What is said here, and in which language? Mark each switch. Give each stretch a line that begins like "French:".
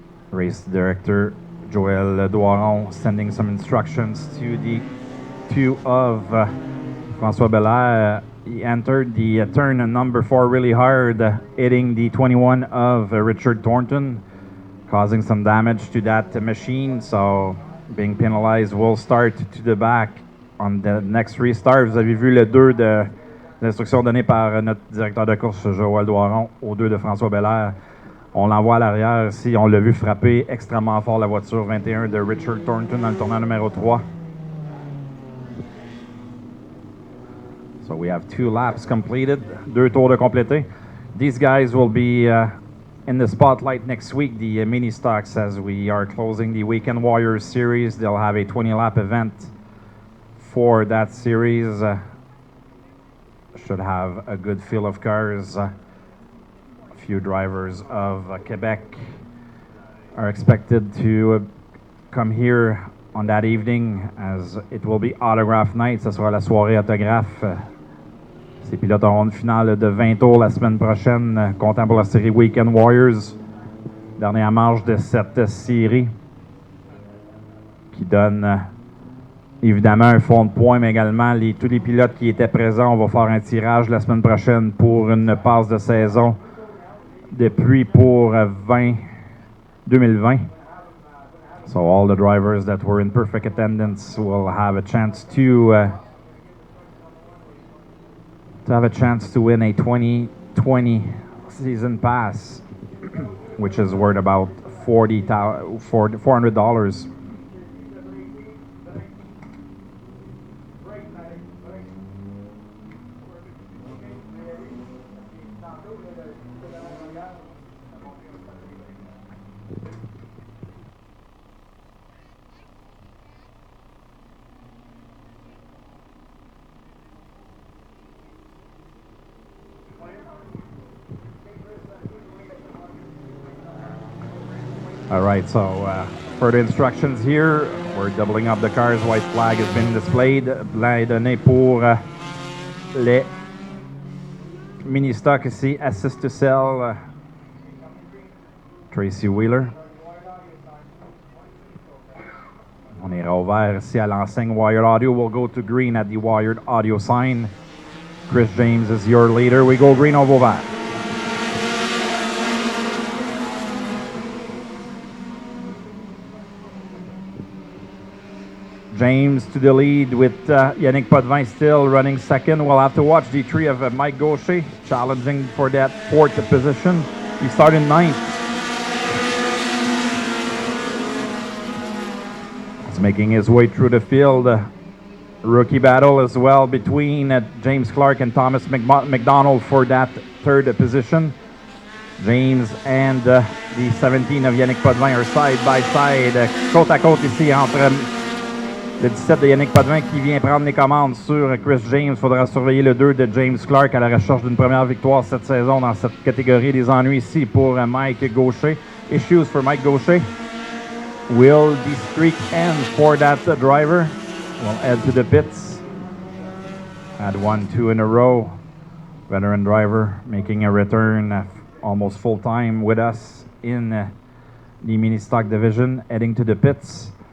English: Race director Joël Doiron sending some instructions to the 2 of François Belair. He entered the turn number 4 really hard, hitting the 21 of Richard Thornton, causing some damage to that machine. So being penalized, will start to the back on the next restart.
French: Vous avez vu le 2 de l'instruction donnée par notre directeur de course, Joël Doiron, au 2 de François Belair. On l'envoie à l'arrière ici. On l'a vu frapper extrêmement fort la voiture 21 de Richard Thornton dans le tournant numéro 3.
English: So we have 2 laps completed,
French: 2 tours de complété.
English: These guys will be in the spotlight next week, the mini stocks, as we are closing the Weekend Warriors series. They'll have a 20-lap event for that series. Should have a good field of cars. A few drivers of Quebec are expected to come here on that evening, as it will be autograph night.
French: Ce sera la soirée autographe. Ces pilotes auront une finale de 20 tours la semaine prochaine, comptant pour la série Weekend Warriors. Dernière manche de cette série qui donne évidemment un fond de points, mais également tous les pilotes qui étaient présents. On va faire un tirage la semaine prochaine pour une passe de saison depuis pour 2020.
English: So all the drivers that were in perfect attendance will have a chance to win a 2020 season pass, which is worth about $400. All right, so further instructions here. We're doubling up the cars. White flag has been displayed.
French: Blanc est donné pour les mini-stock ici.
English: Assist to sell. Tracy Wheeler.
French: On ira au vert ici à l'enseigne Wired Audio.
English: We'll go to green at the Wired Audio sign. Chris James is your leader. We go green over vert. James to the lead with Yannick Potvin still running second. We'll have to watch the 3 of Mike Gaucher challenging for that 4th position. He started 9th. He's making his way through the field. Rookie battle as well between James Clark and Thomas McDonald for that 3rd position. James and the 17 of Yannick Potvin are side by side,
French: côte à côte ici entre Le 17 de Yannick Potvin qui vient prendre les commandes sur Chris James. Il faudra surveiller le 2 de James Clark à la recherche d'une première victoire cette saison dans cette catégorie des ennuis ici pour Mike Gaucher.
English: Issues for Mike Gaucher. Will the streak end for that driver? We'll head to the pits. Had 1-2 in a row. Veteran driver making a return almost full time with us in the mini stock division, heading to the pits.